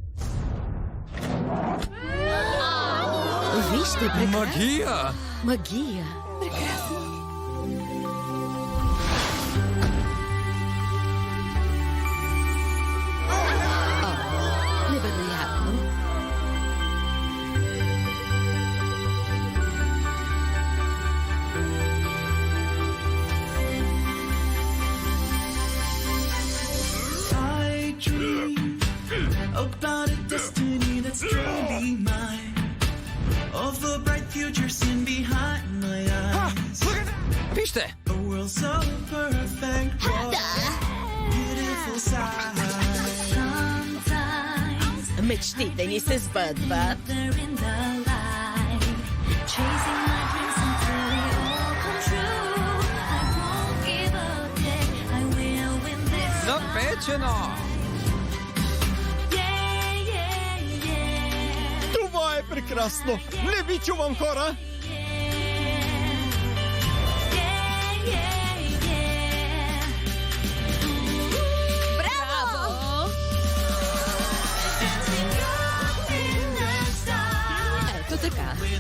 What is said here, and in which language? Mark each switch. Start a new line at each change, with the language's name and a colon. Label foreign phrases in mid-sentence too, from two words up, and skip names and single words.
Bulgarian: Вижте, прекрасно. Магия! Магия. Невероятно.
English: I dream about a destiny that's truly mine. Of the bright future seen behind my eyes.
Bulgarian: Вижте!
English: A world so perfect, beautiful sight. Sometimes
Bulgarian: Мечтите ни се сбъдват.
English: they're in the light, chasing my dreams until they all come true. I won't give up yet. I will win this.
Bulgarian: Запечено!
English: Yeah, yeah, yeah.
Bulgarian: Това е прекрасно! Не ви чувам, хора! Ето така.